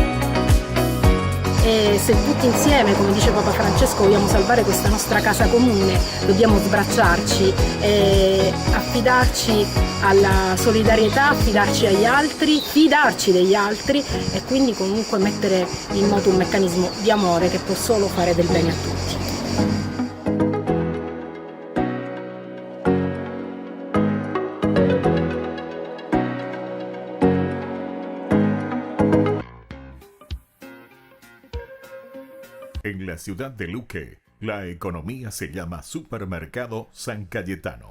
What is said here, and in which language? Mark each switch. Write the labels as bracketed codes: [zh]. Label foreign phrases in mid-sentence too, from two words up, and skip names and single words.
[it] E se tutti insieme, come dice Papa Francesco, vogliamo salvare questa nostra casa comune, dobbiamo sbracciarci e affidarci alla solidarietà, affidarci agli altri, fidarci degli altri, e quindi comunque mettere in moto un meccanismo di amore che può solo fare del bene a tutti. [es] En la ciudad de Luque, la economía se llama Supermercado San Cayetano.